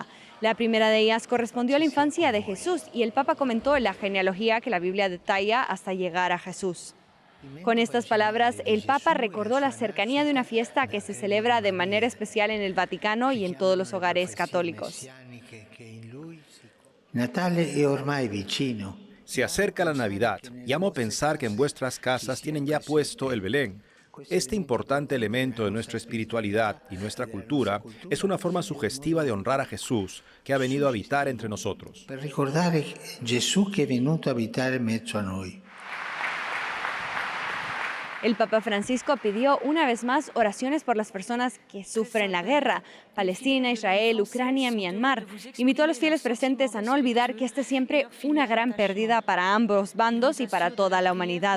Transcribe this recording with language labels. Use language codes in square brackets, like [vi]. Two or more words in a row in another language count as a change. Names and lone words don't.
[es] La primera de ellas correspondió a la infancia de Jesús y el Papa comentó la genealogía que la Biblia detalla hasta llegar a Jesús. Con estas palabras, el Papa recordó la cercanía de una fiesta que se celebra de manera especial en el Vaticano y en todos los hogares católicos. [it] Natale è ormai vicino. [es] Se acerca la Navidad y amo pensar que en vuestras casas tienen ya puesto el Belén. Este importante elemento de nuestra espiritualidad y nuestra cultura es una forma sugestiva de honrar a Jesús, que ha venido a habitar entre nosotros. [it] Per ricordare Gesù che è venuto a abitare in mezzo a noi. [es] El Papa Francisco pidió una vez más oraciones por las personas que sufren la guerra, Palestina, Israel, Ucrania, Myanmar. Invitó a los fieles presentes a no olvidar que esta es siempre una gran pérdida para ambos bandos y para toda la humanidad.